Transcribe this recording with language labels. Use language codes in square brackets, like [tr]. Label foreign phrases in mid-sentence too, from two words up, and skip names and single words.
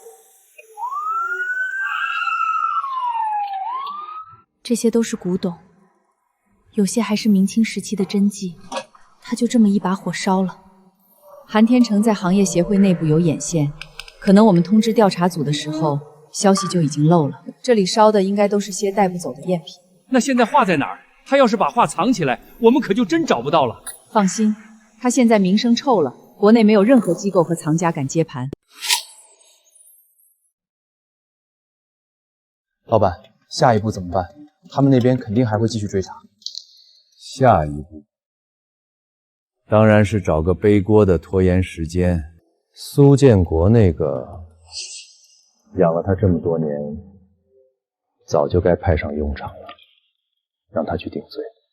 [zh] 這些都是古董，有些還是明清時期的真跡，他就這麼一把火燒了。韓天成在行業協會內部有眼線，可能我們通知調查組的時候，消息就已經漏了。這裡燒的應該都是些帶不走的贗品。那現在畫在哪兒？他要是把畫藏起来，我們可就真找不到了。放心，他現在名聲臭了，国內沒有任何機構和藏家敢接盤。老板，下一步怎么办？他们那邊肯定還會繼續追查。下一步，當然是找個背鍋的拖延時間。蘇建國那個，養了他這麼多年，早就該派上用場了，讓他去頂罪。